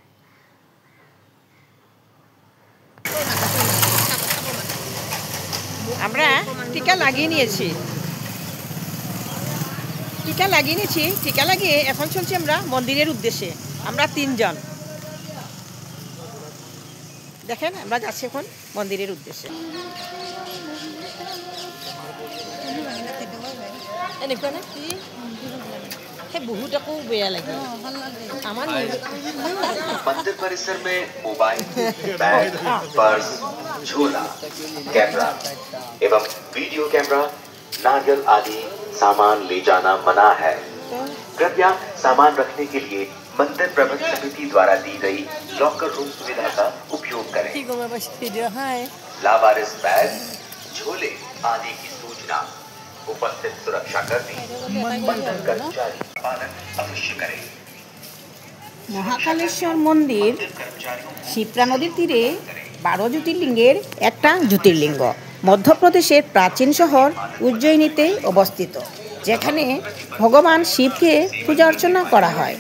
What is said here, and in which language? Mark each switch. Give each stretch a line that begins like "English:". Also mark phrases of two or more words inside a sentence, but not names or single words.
Bangla: আমরা টিকা লাগিয়ে নিয়েছি, টিকা লাগিয়ে এখন চলছি আমরা মন্দিরের উদ্দেশ্যে। আমরা 3 জন, দেখেন আমরা যাচ্ছি এখন মন্দিরের উদ্দেশ্যে।
Assamese: এনেকুৱা নে সেই বহুত আকৌ বেয়া লাগে আমার।
Hindi: मंदिर परिसर में मोबाइल, बैग, पर्स, झोला, कैमरा एवं वीडियो कैमरा, नारियल आदि सामान ले जाना मना है। कृपया सामान रखने के लिए मंदिर प्रबंध समिति द्वारा दी गई लॉकर रूम सुविधा का उपयोग करें। लावारिस बैग, झोले आदि की सूचना उपस्थित सुरक्षाकर्मी, मंदिर कर्मचारी पालन अवश्य करें।
Bangla: মহাকালেশ্বর মন্দির শিপ্রা নদীর তীরে 12 জ্যোতির্লিঙ্গের একটা জ্যোতির্লিঙ্গ। মধ্যপ্রদেশের প্রাচীন শহর উজ্জয়িনীতে অবস্থিত, যেখানে ভগবান শিবকে পূজা অর্চনা করা হয়।